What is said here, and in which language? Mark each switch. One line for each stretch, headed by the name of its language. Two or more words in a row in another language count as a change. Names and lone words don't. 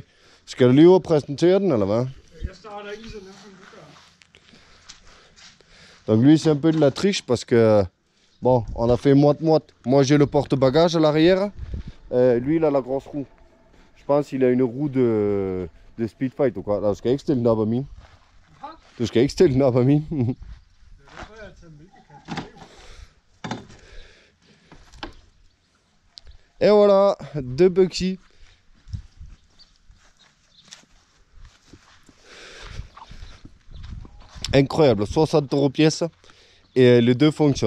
Danish: Ska du lui presenteren eller va?
French: Donc lui c'est un peu de la triche parce que bon on a fait moite-moite. Moi j'ai le porte-bagages à l'arrière, lui il a la grosse roue. Je pense qu'il a une roue de Speedfight ou quoi.
Danish: Du skal ikke stille den op af min. Du skal ikke stille den op af min.
French: Et voilà, deux Bugsy. Incroyable, 60 € pièce et les deux fonctionnent.